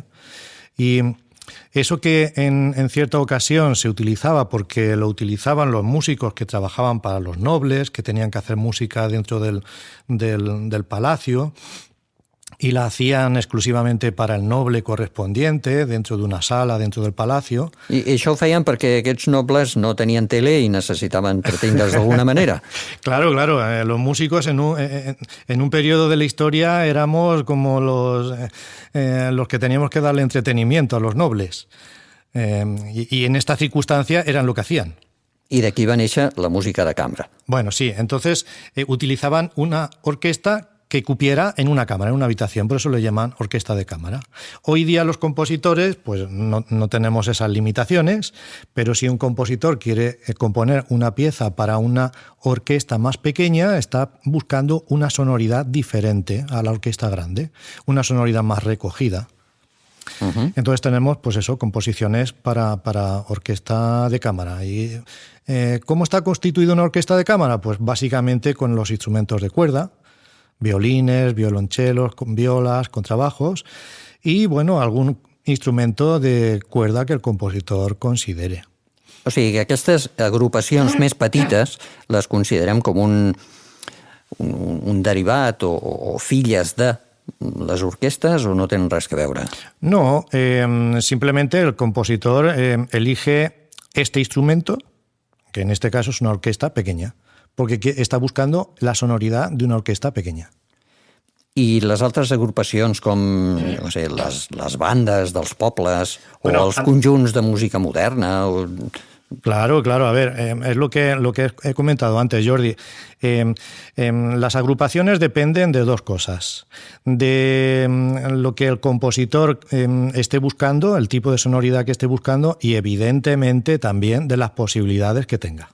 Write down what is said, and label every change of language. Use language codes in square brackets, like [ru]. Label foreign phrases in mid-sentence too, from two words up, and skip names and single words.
[es] Y eso que en cierta ocasión se utilizaba porque lo utilizaban los músicos que trabajaban para los nobles, que tenían que hacer música dentro del palacio, y la hacían exclusivamente para el noble correspondiente, dentro de una sala, dentro del palacio. [ca] I això ho feien perquè aquests nobles no tenien tele i necessitaven entretindre's d'alguna manera. [es] Claro. Los músicos en un periodo de la historia éramos como los que teníamos que darle entretenimiento a los nobles. Y en esta circunstancia eran lo que hacían. [ca] I d'aquí va néixer la música de cambra. [es] Bueno, sí. Entonces utilizaban una orquesta que cupiera en una cámara, en una habitación, por eso le llaman orquesta de cámara. Hoy día los compositores, pues no tenemos esas limitaciones, pero si un compositor quiere componer una pieza para una orquesta más pequeña, está buscando una sonoridad diferente a la orquesta grande, una sonoridad más recogida. Uh-huh. Entonces tenemos, pues eso, composiciones para orquesta de cámara. ¿Y cómo está constituida una orquesta de cámara? Pues básicamente con los instrumentos de cuerda, violines, violonchelos, violas, contrabajos y, bueno, algún instrumento de cuerda que el compositor considere. [ca] O sigui que aquestes agrupacions més petites les considerem com un derivat o filles de les orquestes o no tenen res que veure? [es] No, simplemente el compositor elige este instrumento, que en este caso es una orquesta pequeña, porque está buscando la sonoridad de una orquesta pequeña. [ca] I les altres agrupacions com no sé, les bandes dels pobles o els conjunts de música moderna... [es] Claro, a ver, es lo que he comentado antes, Jordi. Las agrupaciones dependen de dos cosas. De lo que el compositor esté buscando, el tipo de sonoridad que esté buscando y evidentemente también de las posibilidades que tenga.